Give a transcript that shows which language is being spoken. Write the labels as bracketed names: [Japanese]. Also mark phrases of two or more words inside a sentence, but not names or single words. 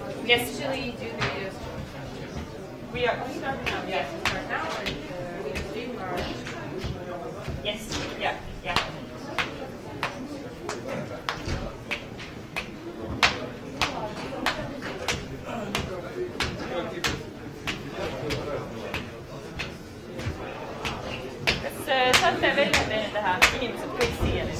[English] Yes. Usually you do the videos. We start now. Yes, we start now. And we can stream our. Yes. Yeah. Yeah. [Estonian] Kas saate veel teha? Inimesed kõik siia nüüd.